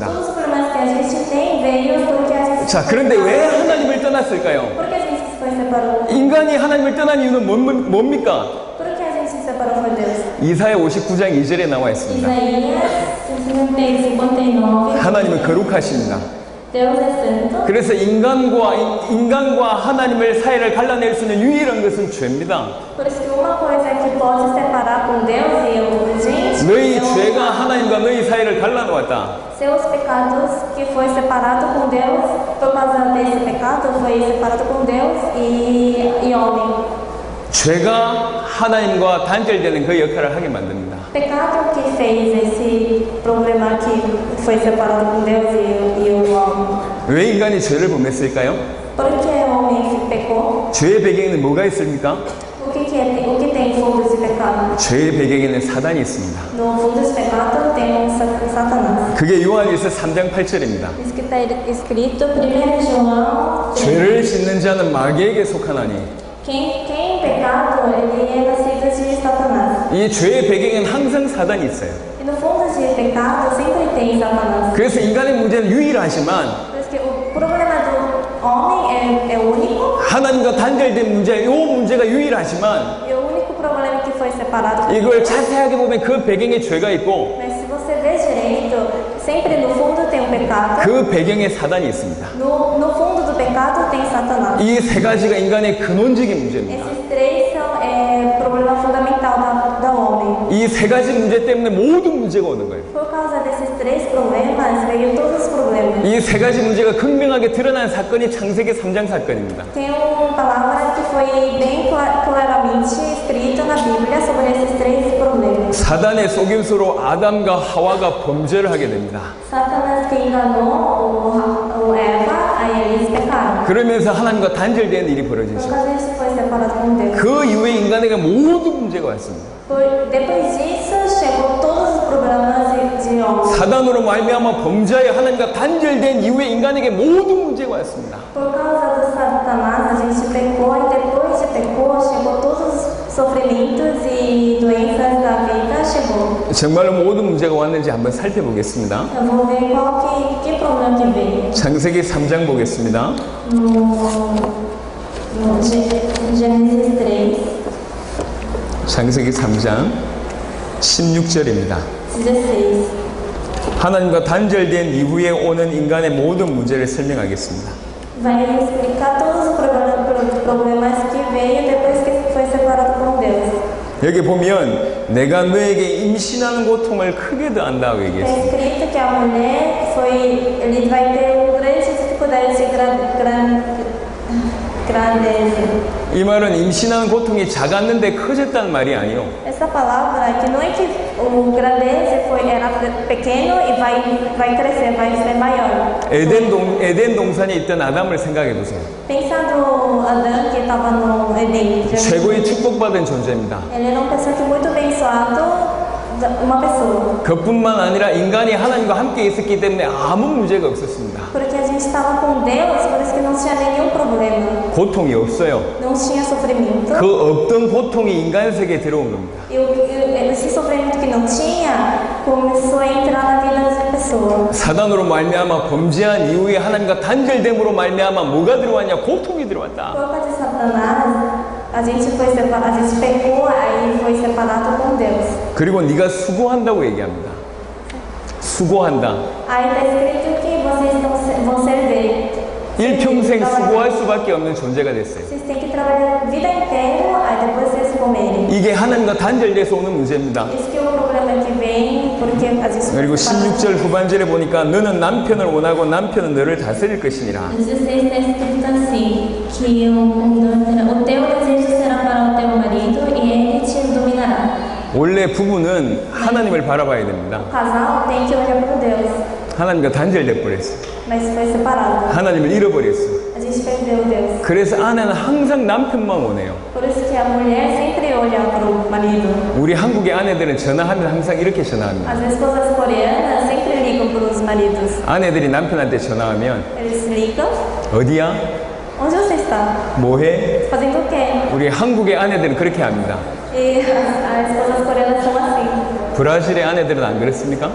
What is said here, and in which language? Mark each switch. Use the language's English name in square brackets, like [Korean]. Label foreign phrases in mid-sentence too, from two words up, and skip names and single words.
[Portuguese] Todos os problemas que a gente tem veio porque a gente [Korean] 자, 그런데 왜 하나님을 떠났을까요? [Portuguese] Por que a gente se separou? [Korean] 인간이 하나님을 떠난 이유는 뭡니까? [Portuguese] Por que a gente se separou de Deus? [Korean] 이사야 59장 2절에 나와 있습니다. [Portuguese] Isaías 59. [Korean] 하나님은 거룩하십니다. [Portuguese] Deus é santo. [Korean] 그래서 인간과 하나님을 사이를 갈라낼 수 있는 유일한 것은 죄입니다. [Portuguese] Por isso que uma coisa que pode separar com Deus e a gente [Korean] 너희 죄가 하나님과 너희 사이를 갈라놓았다. [Portuguese] seus pecados que foi separado com Deus por causa desse pecado foi separado com Deus e homem. [Korean] 죄가 하나님과 단절되는 그 역할을 하게 만듭니다. [Portuguese] Pecado que fez esse problema que foi separado com Deus e o homem. [Korean] 왜 인간이 죄를 범했을까요? [Portuguese] Por que o homem pecou? [Korean] 죄의 배경에는 뭐가 있습니까? [Portuguese] O que tem fundos de pecado? [Korean] 죄의 배경에는 사단이 있습니다. [Portuguese] No fundo de pecado tem Satanás. [Korean] 그게 요한일서 3장 8절입니다. [Portuguese] Isso que está escrito 1 João. [Korean] 죄를 짓는 자는 마귀에게 속하나니 [Portuguese] Quem pecado, ele é nascido de Satanás. [Korean] 이 죄의 배경에는 항상 사단이 있어요. [Portuguese] E no fundo de pecado sempre tem Satanás. [Korean] 그래서 인간의 문제는 유일하지만 [Portuguese] Por isso que o problema do homem é único. [Korean] 하나님과 단절된 문제, 이 문제가 유일하지만 [Portuguese] E o único problema que foi separado. [Korean] 이걸 자세하게 보면 그 배경에 죄가 있고 [Portuguese] Mas se você ver direito, sempre no fundo tem um pecado. [Korean] 그 배경에 사단이 있습니다. [Portuguese] No fundo do pecado tem Satanás. [Korean] 이 세 가지가 인간의 근원적인 문제입니다. [Portuguese] Esses três são problema fundamental da homem. [Korean] 이 세 가지 문제 때문에 모든 문제가 오는 거예요. [Portuguese] Por causa desses três problemas, veio todos os problemas. [Korean] 이 세 가지 문제가 극명하게 드러난 사건이 창세기 3장 사건입니다. [Portuguese] Tem uma palavra que foi bem claramente escrita na Bíblia sobre esses três problemas. [Korean] 사단의 속임수로 아담과 하와가 범죄를 하게 됩니다. [Portuguese] Satanás que enganou o Eva, aí eles pecaram. [Korean] 그러면서 하나님과 단절된 일이 [Portuguese] Por [Korean] 벌어지죠. [Portuguese] causa disso foi separado com Deus. [Korean] 그 이후에 인간에게 모든 문제가 왔습니다. [Portuguese] Depois disso, chegou todos os problemas de homem. [Korean] 사단으로 말미암아 범죄하여 하나님과 단절된 이후에 인간에게 모든 문제가 왔습니다. [Portuguese] Por causa do Satanás, a gente pecou e depois de pecou, chegou todos os sofrimentos e doenças da vida, chegou. [Korean] 정말로 모든 문제가 왔는지 한번 살펴보겠습니다. [Portuguese] Eu vou ver qual que problema que veio. [Korean] 창세기 3장 보겠습니다. [Portuguese] No Gênesis 3, [Korean] 창세기 3장 16절입니다. [Portuguese] 16. [Korean] 하나님과 단절된 이후에 오는 인간의 모든 문제를 설명하겠습니다. [Portuguese] Vai explicar todos os problemas que veio depois que foi separado com Deus. [Korean] 여기 보면 내가 너에게 임신하는 고통을 크게 더한다 고 [Portuguese] Está [Korean] 얘기했습니다. [Portuguese] escrito que a mulher ele vai ter grande dificuldade de grandeza. [Korean] 이 말은 임신하는 고통이 작았는데 커졌다는 말이 아니에요. [Portuguese] Essa palavra que não é que o grandeza era pequeno e vai crescer, vai ser maior. [Korean] 에덴 동산에 있던 아담을 생각해 보세요. [Portuguese] Pensa no Adão que estava no Éden. [Korean] 최고의 축복받은 존재입니다. [Portuguese] Ele era uma pessoa que muito abençoado, uma pessoa. [Korean] 그뿐만 아니라 인간이 하나님과 함께 있었기 때문에 아무 문제가 없었습니다. [Portuguese] Porque a gente estava com Deus, por isso que não tinha nenhum problema. [Korean] 고통이 없어요. [Portuguese] Não tinha sofrimento. [Korean] 그 없던 고통이 인간 세계에 들어온 겁니다. [Portuguese] E esse sofrimento que não tinha começou a entrar na vida da pessoa. [Korean] 사단으로 말미암아 범죄한 이후에 하나님과 단절됨으로 말미암아 뭐가 들어왔냐? 고통이 들어왔다. [Portuguese] Por causa de Satanás, a gente foi separado, a gente pecou, aí foi separado com Deus. [Korean] 그리고 네가 수고한다고 얘기합니다. 수고한다. [Portuguese] Aí está escrito que vocês vão servir. [Korean] 일평생 수고할 수밖에 없는 존재가 됐어요. [Portuguese] Vocês têm que trabalhar a vida inteira, aí depois vocês comerem. [Korean] 이게 하나님과 단절돼서 오는 문제입니다. [Portuguese] Isso que é o problema que vem, porque a gente [Korean] 그리고 16절 후반절에 보니까 너는 남편을 원하고 남편은 너를 다스릴 것이니라. [Portuguese] 16 está escrito assim, que o teu desejo será para o teu marido e ele te dominará. [Korean] 원래 부부는 하나님을 바라봐야 됩니다. [Portuguese] O casal tem que olhar para Deus, [Korean] 하나님과 단절돼 버렸어. [Portuguese] mas foi separado. [Korean] 하나님을 잃어버렸어. [Portuguese] A gente perdeu Deus. [Korean] 그래서 아내는 항상 남편만 원해요. [Portuguese] Por isso que a mulher sempre olha para o marido. [Korean] 우리 한국의 아내들은 전화하면 항상 이렇게 전화합니다. [Portuguese] As esposas coreanas sempre ligam para os maridos. [Korean] 아내들이 남편한테 전화하면 [Portuguese] Eles ligam. [Korean] 어디야? [Portuguese] Onde você está? [Korean] 뭐해? [Portuguese] Fazendo o quê? [Korean] 우리 한국의 아내들은 그렇게 합니다. [Portuguese] E as esposas coreanas são assim. [Korean] 브라질의 아내들은 안 그렇습니까?